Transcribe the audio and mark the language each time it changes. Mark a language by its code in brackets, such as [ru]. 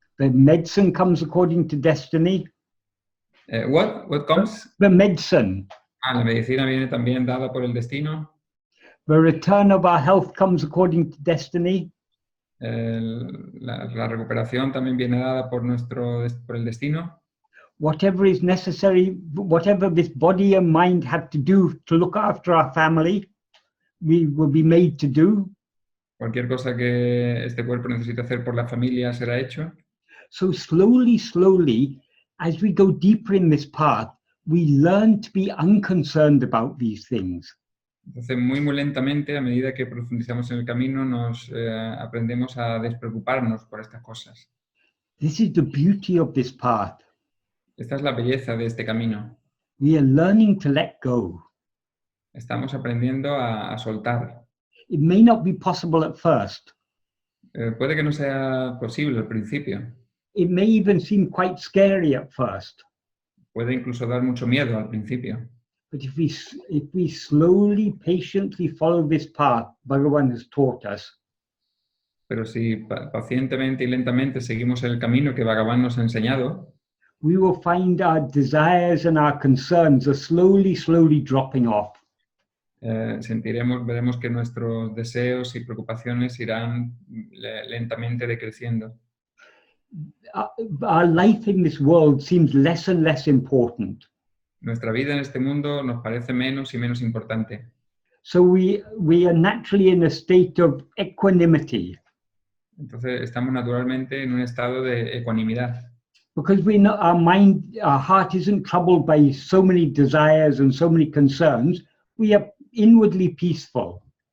[en] The medicine comes according to destiny. What comes? The medicine. [es] La medicina viene también dada por el destino. [en] The return of our health comes according to destiny. [es] La recuperación también viene dada por el destino. [en] Whatever is necessary, whatever this body and mind have to do to look after our family, we will be made to do. [es] Cualquier cosa que este cuerpo necesite hacer por la familia será hecho. [en] So slowly, as we go deeper in this path, we learn to be unconcerned about these things. [es] Entonces, muy lentamente, a medida que profundizamos en el camino, aprendemos a despreocuparnos por estas cosas. [en] This is the beauty of this path. [es] Esta es la belleza de este camino. [en] We are learning to let go. [es] Estamos aprendiendo a soltar. [en] It may not be possible at first. [es] Puede que no sea posible al principio. [en] It may even seem quite scary at first. [es] Puede incluso dar mucho miedo al principio. [en] But if we slowly, patiently follow this path Bhagavan has taught us, [es] pero si pacientemente y lentamente seguimos el camino que Bhagavan nos ha enseñado, [en] we will find our desires and our concerns are slowly dropping off. [es] veremos que nuestros deseos y preocupaciones irán lentamente decreciendo. [en] Our life in this world seems less and less important. [es] Nuestra vida en este mundo nos parece menos y menos importante. [en] So we are naturally in a state of equanimity. [es] Entonces estamos naturalmente en un estado de ecuanimidad. [en] Because we know our heart isn't troubled by so many desires and so many concerns, we are inwardly peaceful.